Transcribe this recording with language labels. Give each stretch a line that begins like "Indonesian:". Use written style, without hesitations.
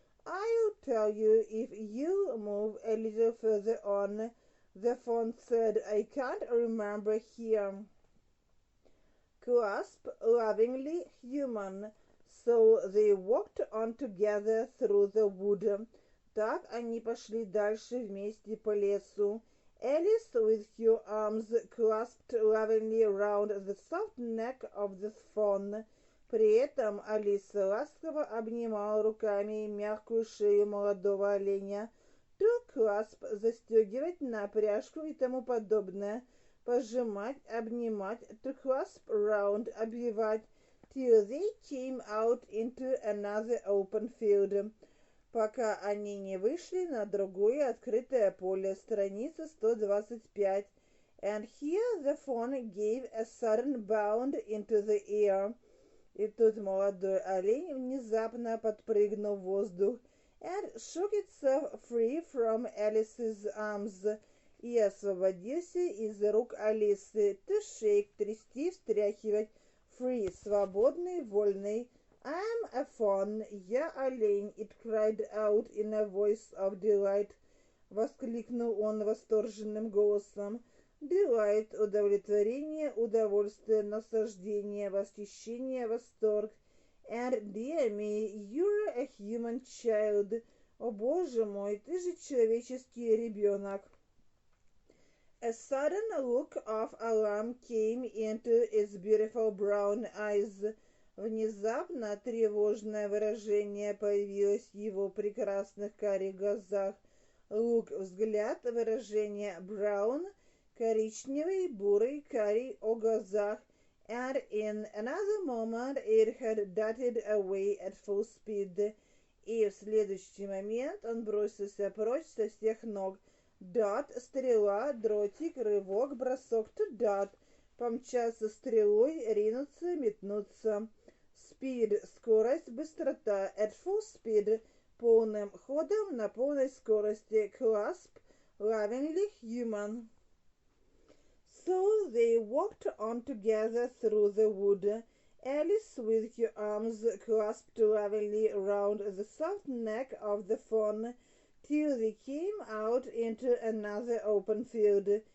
English: I'll tell you if you move a little further on. The fawn said, I can't remember here. Clasp, lovingly, human. So they walked on together through the wood.
Russian: Так они пошли дальше вместе по лесу.
English: Alice, with her arms clasped lovingly round the soft neck of the fawn.
Russian: При этом Алиса ласково обнимала руками мягкую шею молодого оленя.
English: To clasp
Russian: — застегивать на пряжку и тому подобное. Пожимать, обнимать.
English: To clasp round — обвивать. Till they came out into another open field.
Russian: Пока они не вышли на другое открытое поле. Страница 125.
English: And here the fawn gave a sudden bound into the air.
Russian: И тут молодой олень внезапно подпрыгнул в воздух
English: and shook itself free from Alice's arms
Russian: и освободился из рук Алисы.
English: To shake
Russian: — трясти, встряхивать. Free — свободный, вольный.
English: I'm a fawn,
Russian: я олень,
English: it cried out in a voice of delight.
Russian: Воскликнул он восторженным голосом. Delight — удовлетворение, удовольствие, наслаждение, восхищение, восторг.
English: And dear me, you're a human child.
Russian: О боже мой, ты же человеческий ребенок.
English: A sudden look of alarm came into its beautiful brown eyes.
Russian: Внезапно тревожное выражение появилось в его прекрасных карих глазах. Look — взгляд, выражение brown — коричневый, бурый, карий о глазах.
English: And in another moment it had darted away at full speed.
Russian: И в следующий момент он бросился прочь со всех ног. Dart — стрела, дротик, рывок, бросок.
English: To dart
Russian: — помчаться стрелой, ринуться, метнуться. Speed — скорость, быстрота.
English: At full speed
Russian: — полным ходом, на полной скорости.
English: Clasp — lovingly human. So they walked on together through the wood. Alice, with her arms clasped lovingly round the soft neck of the fawn, till they came out into another open field.